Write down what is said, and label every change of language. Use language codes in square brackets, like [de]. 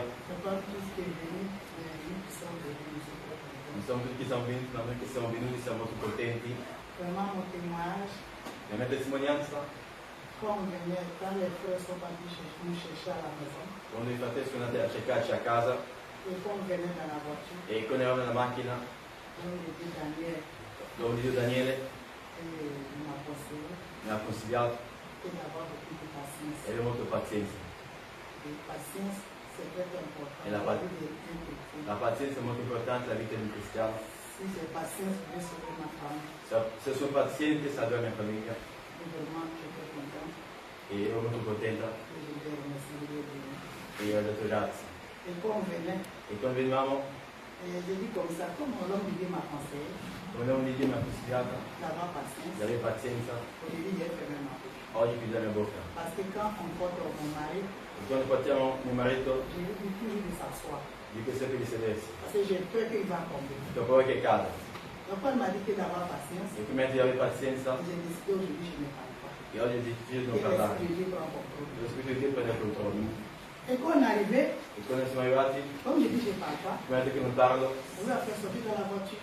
[fr] Je ne sais pas tous qui est venu, mais nous qui sommes venus, nous sommes très contents. [it] Non siamo tutti siamo venuti, ma noi che siamo venuti siamo molto contenti. [fr] Vraiment, mon témoignage, [it] La mia testimonianza, [fr] quand les frères sont partis nous chercher à la maison, [it] quando i fratelli sono andati a cercarci a casa [fr] et quand on venait dans la voiture, [it] e quando eravamo nella macchina, [fr] on me dit Daniel, [it] l'uomo di Dio Daniele [fr] il m'a conseillé [it] mi ha consigliato [fr] d'avoir beaucoup de patience. [it] e avere molto pazienza. [fr] Et patience, c'est très important. Et la Dans vie de un chrétien. [it] La pazienza è molto importante nella vita di un cristiano. [fr] Si j'ai patience, je vais sauver ma famille. [it] Se sono paziente, salvo la mia famiglia [fr] Et vraiment, je suis très content. [it] e ero molto contenta [fr] Et je vais remercier Dieu de nous. [it] e ho detto grazie. [fr] Et quand on venait, [it] E quando venivamo, [fr] j'ai dit comme ça, comme l'homme de Dieu m'a conseillé [it] come l'uomo di Dio mi ha consigliato [fr] d'avoir [it] di [fr] patience, [it] avere pazienza, [fr] aujourd'hui j'ai fermé ma bouche. [it] oggi chiudo la mia bocca. [fr] Parce que quand on porte mon mari, [it] E quando portiamo mio marito, [fr] je lui dis toujours de s'asseoir. [it] dico sempre di sedersi. [fr] Parce que j'ai peur qu'il va tomber. [it] Ho paura che cada. [fr] Donc quand il m'a dit que d'avoir patience, [it] E prima di avere pazienza, [fr] j'ai décidé aujourd'hui je ne parle pas. [it] e oggi ho deciso di non [fr] Et [it] parlare. [fr] l'Esprit de Dieu prend contrôle. [it] Lo Spirito di Dio prende il controllo. [fr] Et quand on est arrivé, [it] E quando siamo arrivati, [fr] comme je dis je ne parle pas, [it] prima che non parlo, [fr] on lui a fait sortir dans la voiture,